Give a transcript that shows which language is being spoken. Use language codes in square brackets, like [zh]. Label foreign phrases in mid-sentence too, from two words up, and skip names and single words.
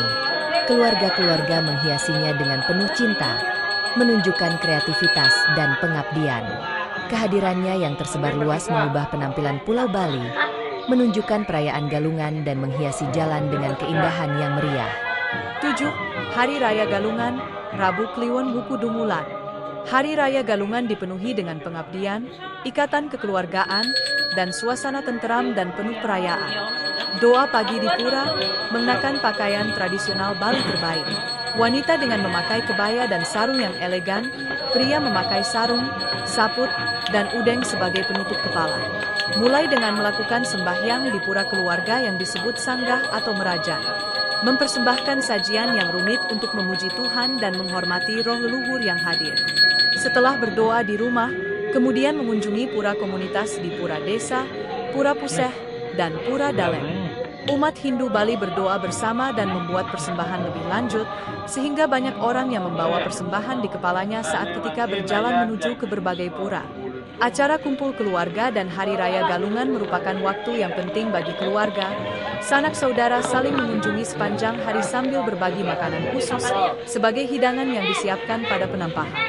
[id] Keluarga-keluarga menghiasinya dengan penuh cinta, menunjukkan kreativitas dan pengabdian. Kehadirannya yang tersebar luas mengubah penampilan Pulau Bali, menunjukkan perayaan galungan dan menghiasi jalan dengan keindahan yang meriah. 7. Hari Raya Galungan, Rabu Kliwon Wuku Dungulan. Hari Raya Galungan dipenuhi dengan pengabdian, ikatan kekeluargaan, dan suasana tenteram dan penuh perayaan. Doa pagi di pura, mengenakan pakaian tradisional Bali terbaik. Wanita dengan memakai kebaya dan sarung yang elegan, pria memakai sarung, saput, dan udeng sebagai penutup kepala. Mulai dengan melakukan sembahyang di pura keluarga yang disebut sanggah atau merajan. Mempersembahkan sajian yang rumit untuk memuji Tuhan dan menghormati roh leluhur yang hadir. Setelah berdoa di rumah, kemudian mengunjungi pura komunitas di Pura Desa, Pura Puseh, dan Pura Dalem. Umat Hindu Bali berdoa bersama dan membuat persembahan lebih lanjut, sehingga banyak orang yang membawa persembahan di kepalanya saat ketika berjalan menuju ke berbagai pura. Acara kumpul keluarga dan Hari Raya Galungan merupakan waktu yang penting bagi keluarga. Sanak saudara saling mengunjungi sepanjang hari sambil berbagi makanan khusus sebagai hidangan yang disiapkan pada penampahan.